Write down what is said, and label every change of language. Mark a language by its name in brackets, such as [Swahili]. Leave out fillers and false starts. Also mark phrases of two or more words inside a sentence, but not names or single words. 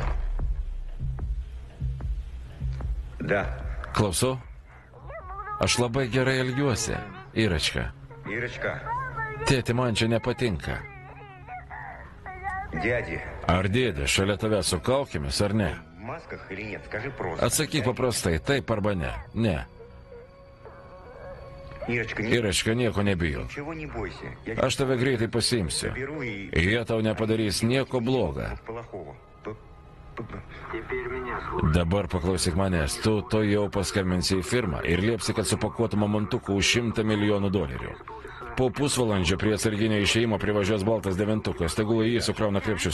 [Russian] Да. [Lithuanian] Klausau? Aš labai gerai elgiuosi, Iračka. [Russian] Ирочка, [Lithuanian] Tėti, man čia nepatinka. [Russian] дяди, [Lithuanian] Ar dėdė šalia tave su kaukėmis, ar ne? [Russian] в масках или нет? Скажи просто. [Lithuanian] Atsakyk paprastai, taip arba ne. Ne. [Russian] Ирочка, [Lithuanian] Iračka, nieko nebijo. [Russian] ничего не бойся. Я [Lithuanian] Aš tave greitai pasiimsiu. [Russian] беру и... [Lithuanian] Jie tau nepadarys nieko bloga. [Russian] Плохого. [Lithuanian] Dabar paklausyk manęs, tu to jau paskambinsi į firmą ir liepsi, kad supakuotų mamontukų už $100 milijonų. Po pusvalandžio prie atsarginio išėjimo privažiuos baltas devintukas, tegul jį sukrauna krepšius.